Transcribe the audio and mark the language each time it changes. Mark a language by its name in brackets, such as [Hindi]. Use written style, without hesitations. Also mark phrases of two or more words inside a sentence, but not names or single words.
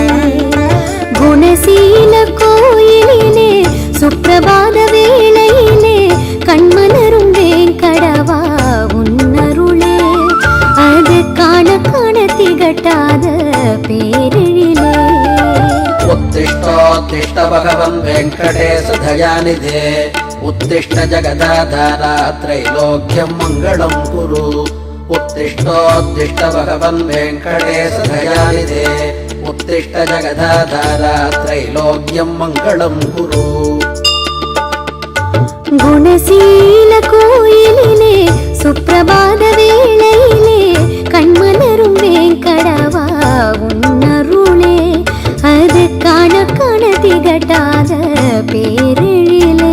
[Tamil] குணசீல கோயிலிலே சுப்பிரபாத வேளையிலே கண்மலரும் வேங்கடவா உன்னருளே, அது காண காண திகட்டாத பேரெழிலே. [Sanskrit] उत्तिष्ठोत्तिष्ठ भगवन् वेङ्कटेश दयानिधे, उत्तिष्ठ जगदाधारा त्रैलोक्यं मङ्गलं कुरु. उत्तिष्ठोत्तिष्ठ भगवन् वेङ्कटेश दयानिधे, उत्तिष्ठ जगदाधारा त्रैलोक्यं मङ्गलं कुरु. [Tamil] குணசீல கோயிலிலே சுப்பிரபாத வேளையிலே கண்மலரும் வேங்கடவா உன்னருளே, அது காண காண திகட்டாத பேரெழிலே.